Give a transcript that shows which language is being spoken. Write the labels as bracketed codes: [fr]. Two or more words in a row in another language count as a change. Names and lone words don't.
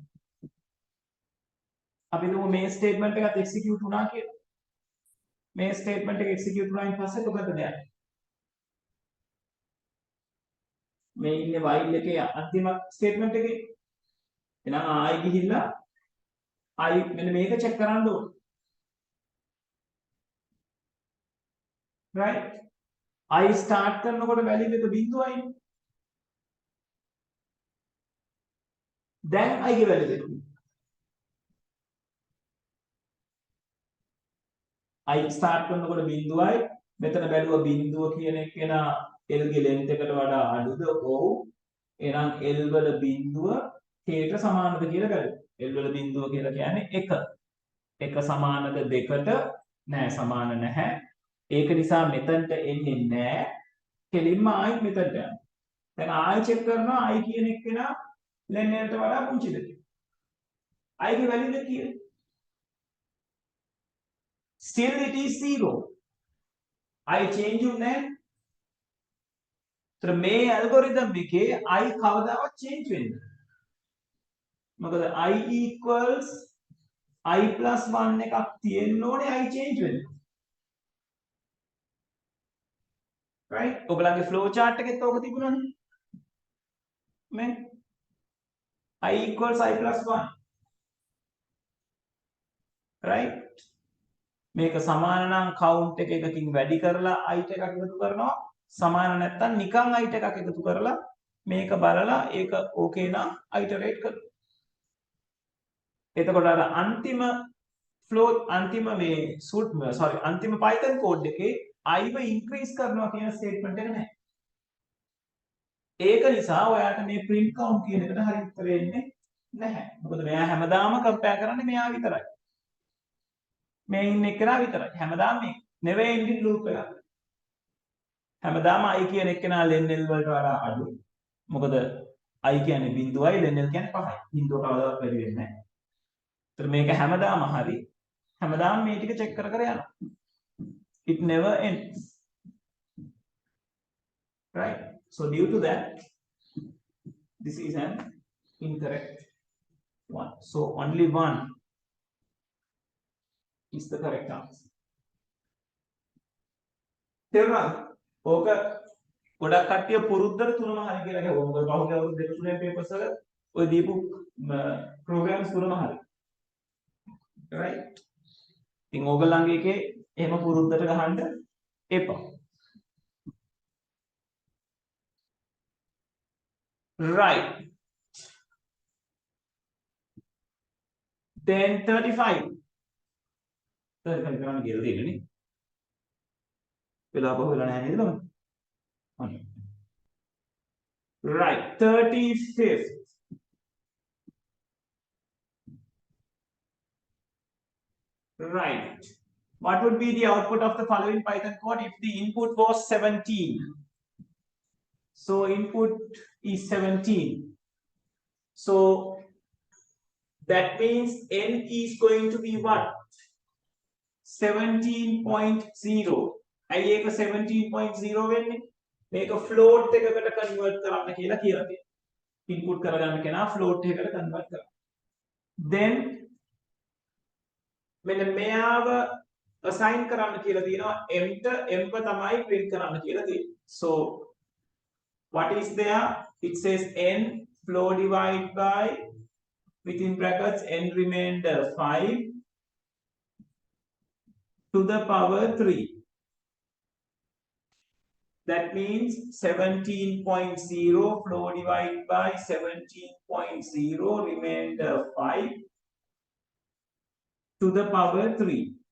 [si] අපි දුමු මේ ස්ටේට්මන්ට් එකත් එක්සිකියුට් වුණා කියලා. මේ ස්ටේට්මන්ට් එක එක්සිකියුට් වුණායින් පස්සේ කොතනද යන්නේ? මේ ඉන්නේ while එකේ අන්තිම ස්ටේට්මන්ට් එකේ. එහෙනම් ආයි ගිහිල්ලා ආයි මෙන්න මේක චෙක් කරන්න ඕනේ. right? [en] I start [si] කරනකොට value එක 0යි. දැන් I ගේ value එක. [en] I start [si] කරනකොට 0යි. මෙතන බැලුවා 0 කියන එක කෙනා L ගේ length එකට වඩා අඩුද? ඔව්. එහෙනම් L වල 0 k ට සමානද කියලා බැලුවා. L වල 0 කියලා කියන්නේ 1. 1 සමානද 2ට? නෑ සමාන නැහැ. ඒක නිසා මෙතනට එන්නේ නෑ. කෙලින්ම ආයි මෙතනට යනවා. දැන් ආයි චෙක් කරනවා I කියන එක්කෙනා len L ට වඩා පුංචිද කියලා. I ගේ වැලියුද කියලා. [en] Still it is 0. I change [si] උනේ නැහැ. ඒතර මේ ඇල්ගොරිතම් එකේ I කවදාවත් change වෙන්නේ නැහැ. මොකද [en] I equals I plus 1 [si] එකක් තියෙන්න ඕනේ I change වෙන්න. right? ඔයගලගේ [en] flow chart [si] එකෙත් ඕක තිබුණානේ. මේ [en] I equals I plus 1. [si] right? මේක සමාන නම් count එක එකකින් වැඩි කරලා I ට එකක් එකතු කරනවා. සමාන නැත්නම් නිකන් I ට එකක් එකතු කරලා මේක බලලා ඒක ඕකේ නම් iterate කරනවා. එතකොට අර අන්තිම flow අන්තිම මේ අන්තිම [en] Python code [si] එකේ I ව increase කරනවා කියන statement එක නැහැ. ඒක නිසා ඔයාට මේ [en] print count [si] කියන එකට හරි උත්තරේ එන්නේ නැහැ. මොකද මෙයා හැමදාම compare කරන්නේ මෙයා විතරයි. මේ ඉන්න එක්කෙනා විතරයි. හැමදාම මේ [en] never ending loop [si] එකක්. හැමදාම I කියන එක්කෙනා len L වලට වඩා අඩුයි. මොකද I කියන්නේ 0යි len L කියන්නේ 5යි. 0 කවදාවත් වැඩි වෙන්නේ නැහැ. ඒතර මේක හැමදාම හරි. හැමදාම මේ ටික check කර කර යනවා. [en] It never ends. right? So due to that this is an incorrect one. So only one is the correct answer. [si] තේරුණාද? ඕක ගොඩක් කට්ටිය පුරුද්දට තුනම හරි කියලා කියනවා. මොකද පහුගිය අවුරුදු දෙක තුනේ පේපර්ස් වල ඔය දීපු ප්‍රෝග්‍රෑම්ස් තුනම හරි. right? ඉතින් ඕගොල්ලන්ගේ එකේ එහෙම පුරුද්දට ගහන්න එපා. right? then 35 කරන්න කියලා තියෙන්නේ නේ. වෙලා බහුව වෙලා නැහැ නේද මම? [en] right 35th right what would be the output of the following Python code if the input was 17? So input is 17. So that means n is going to be what? 17.0. [si] අයි ඒක 17.0 වෙන්නේ. මේක float එකකට convert කරන්න කියලා කියලා තියෙනවා. input කරගන්න කෙනා float එකකට convert කරනවා. Then මෙන්න මෙයාව assign කරන්න කියලා තියෙනවා m ට m ව තමයි print කරන්න කියලා තියෙනවා. [en] So what is there? It says n flow divided by within brackets n remainder 5 to the power 3. That means 17.0 flow divided by 17.0 remainder 5 to the power 3.